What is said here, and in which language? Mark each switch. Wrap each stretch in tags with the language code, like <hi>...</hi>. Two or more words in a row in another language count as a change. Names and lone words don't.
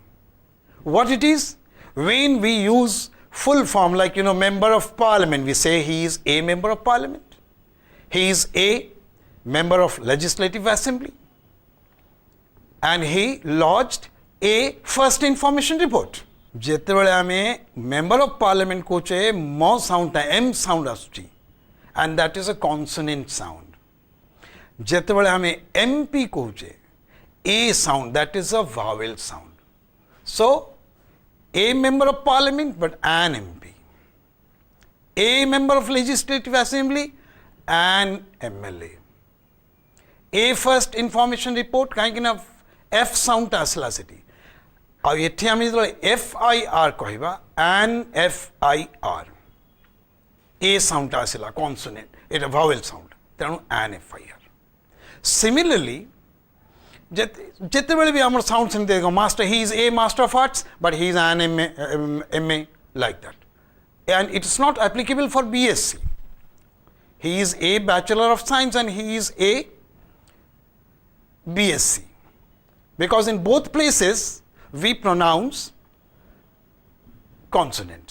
<en>What it is? When we use full form, like, you know, member of parliament, we say he is a member of parliament. He is a member of legislative assembly. And he lodged a first information report.</en> <or>ଯେତେବେଳେ ଆମେ</or> <en>member of parliament</en> <or>କହୁଛେ म ସାଉଣ୍ଡ ଟା m ସାଉଣ୍ଡ ଆସୁଛି</or> <en>and that is a consonant sound.</en> <or>ଯେତେବେଳେ ଆମେ</or> <en>MP କହୁଛେ A sound, that is a vowel sound. So, a member of parliament, but an MP. A member of legislative assembly, an MLA. A first information report, kind of F sound</en> <or>ଆସିଲା ସେଠି.</or> <en>Now, here we will FIR kohiba, an FIR. A sound asla, consonant, it a vowel sound. Then an FIR. Similarly,</en> <or>ଯେତେବେଳେ ବି ଆମର ସାଉଣ୍ଡ ସେମିତି ଦେଖ</or> <en>master he is a master of arts but he is an MA like that, and it is not applicable for BSc. He is a Bachelor of Science and he is a BSc, because in both places we pronounce consonant.</en>